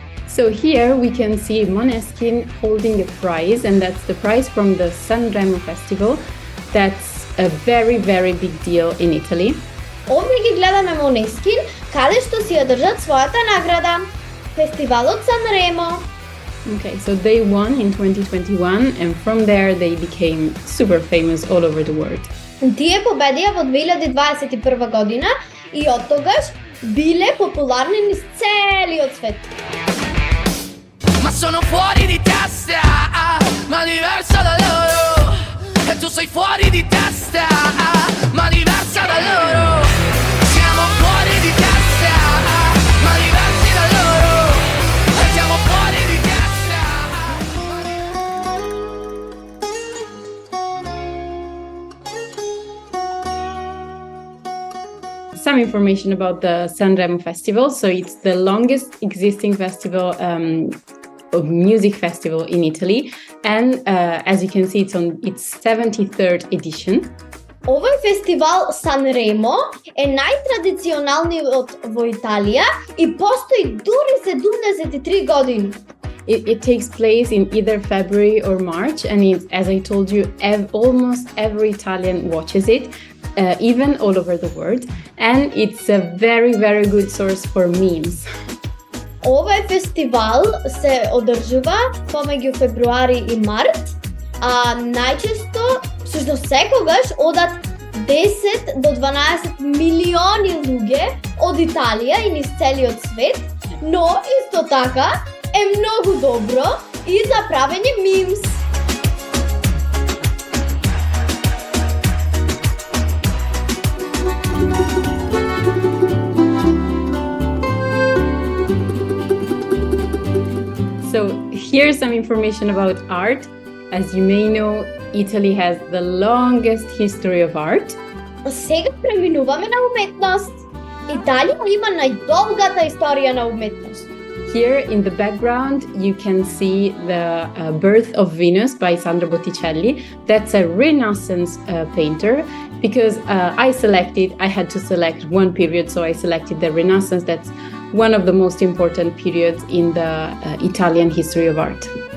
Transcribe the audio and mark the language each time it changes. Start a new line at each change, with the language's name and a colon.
English: So here we can see Måneskin holding a prize, and that's the prize from the Sanremo Festival. That's a very, very big deal in Italy.
Macedonian: Овде ги гледаме Måneskin, каде што си ја држат својата награда. Фестивалот Санремо.
English: Okay, so they won in 2021, and from there they became super famous all over the world.
Macedonian: Тие победија во 2021 година и од тогаш биле популарни низ целиот свет.
Italian: Ma sono fuori di testa, ma diversa da loro. E tu sei fuori di testa, ma diversa da loro. Siamo fuori di testa, ma diversi da loro. E siamo fuori di testa.
English: Some information about the Sanremo Festival. So it's the longest existing festival, of music festival in Italy, and as you can see, it's on its 73rd edition.
Macedonian: Овој фестивал Санремо е најтрадиционалниот во Италија и постои дури 73 години.
English: It takes place in either February or March, and it's, as I told you, almost every Italian watches it, even all over the world, and it's a very, very good source for memes.
Macedonian: Овој фестивал се одржува помеѓу февруари и март, а најчесто, всушност секогаш, одат 10 до 12 милиони луѓе од Италија и низ целиот свет, но исто така е многу добро и за правење мимс.
English: So here's some information about art. As you may know, Italy has the longest history of art.
Macedonian: Сега преминуваме на уметност. Италија има најдолгата историја на уметност.
English: Here in the background, you can see the Birth of Venus by Sandro Botticelli. That's a Renaissance painter, because I had to select one period, so I selected the Renaissance. That's one of the most important periods in the Italian history of art.